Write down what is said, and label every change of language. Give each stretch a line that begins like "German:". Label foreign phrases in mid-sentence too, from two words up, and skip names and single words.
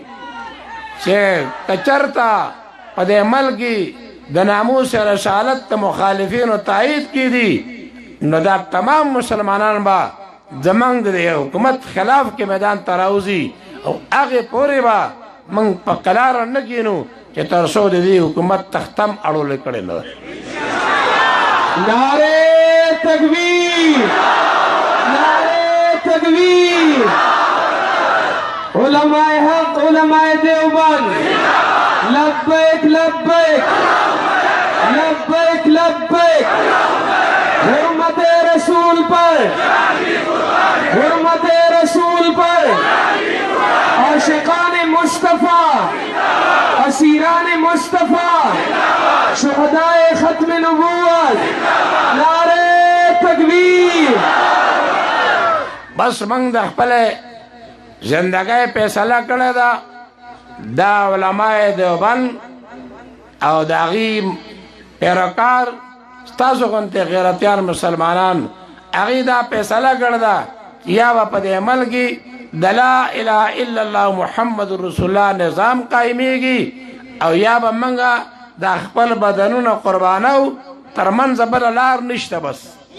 Pashto: چې که چېرته په دې ملک کې د ناموس رسالت د مخالفینو تایید کې دي نو دا تمام مسلمانان به زمونږ د حکومت خلاف کې میدان ته راوځي او هغې پورې به موږ په قلاره نه کښېنو چې تر څو د دې حکومت تختم اړولی کړی نه ده
Urdu: نعرہ تکبیر نعرہ تکبیر علماء حق علماء دیوبند لبیک لبیک لبیک لبیک حرمت رسول پر حرمت رسول پر عاشقان مصطفیٰ اسیران مصطفیٰ شہدائے ختم نبوت نعرہ تکبیر
Pashto: بس موږ د خپلې زندګۍ فیصله کړې ده دا علماء دیوبند او د هغې پیروکار ستاسو غوندې غیرتیان مسلمانان هغې دا فیصله کړې ده یا به په دې عمل کې د
Arabic: لا اله الا الله محمد رسول الله
Pashto: نظام قایمیږي او یا به موږ دا خپل بدنونه قربانو تر منځ بله لار نشته بس